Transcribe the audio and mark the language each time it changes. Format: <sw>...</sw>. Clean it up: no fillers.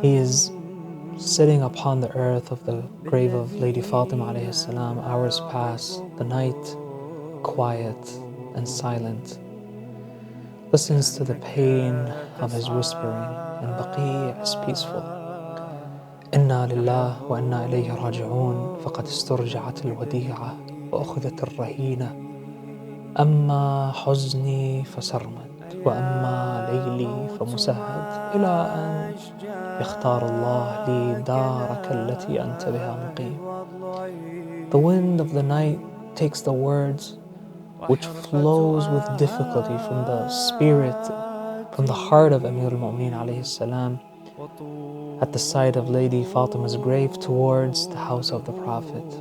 <en>He is sitting upon the earth of the grave of Lady Fatima alayhi salam. Hours pass, the night quiet and silent, listens to the pain of his whispering, and Baqi' is peaceful.</en> <ar>إنا لله وإنا إليه راجعون فقد استرجعت الوديعة وأخذت الرهينة أما حزني فسرمد وأما ليلي فمسهد إلى أن يختار الله لي دارك التي أنت بها مقيم.</ar> <en>The wind of the night takes the words which flows with difficulty from the spirit, from the heart of Amir al-Mu'mineen alayhi salam, at the sight of Lady Fatima's grave towards the house of the Prophet.</en>